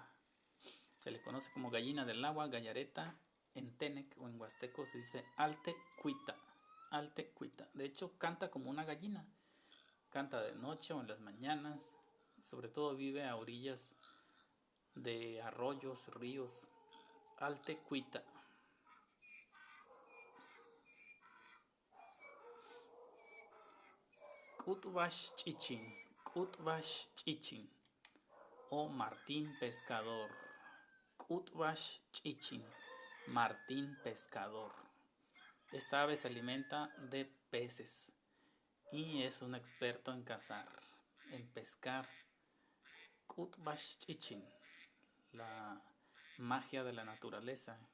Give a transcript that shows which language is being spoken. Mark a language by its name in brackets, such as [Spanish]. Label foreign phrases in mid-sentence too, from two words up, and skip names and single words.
[Spanish] Se le conoce como gallina del agua, gallareta. En Tenec o en huasteco se dice altecuita. De hecho canta como una gallina. Canta de noche o en las mañanas. Sobre todo vive a orillas de arroyos, ríos. Altecuita. [Huastec] Cutbash chichin [Spanish] o Martín Pescador. [Huastec] Cutbash chichin, [Spanish] Martín Pescador. Esta ave se alimenta de peces y es un experto en cazar, en pescar. [Huastec] Cutbash chichin, [Spanish] la magia de la naturaleza.